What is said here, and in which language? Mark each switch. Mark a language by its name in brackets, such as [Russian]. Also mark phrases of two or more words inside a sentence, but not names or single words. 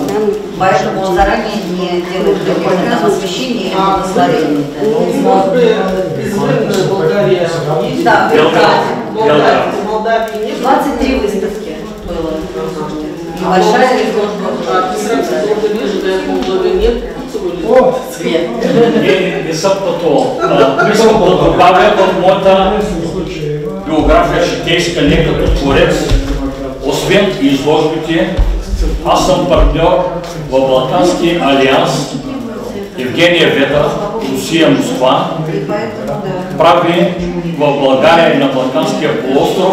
[Russian] Поэтому он заранее не делает там освещение или благословение. Да, 23 выставки было. Небольшая [Bulgarian] Не съм пътувал. Искам да добавя в моята биография житейска не като творец, освен изложбите, аз съм партньор в Балкански алианс Евгения Веда, Русия, Москва, прави в България и на Балканския полуостров.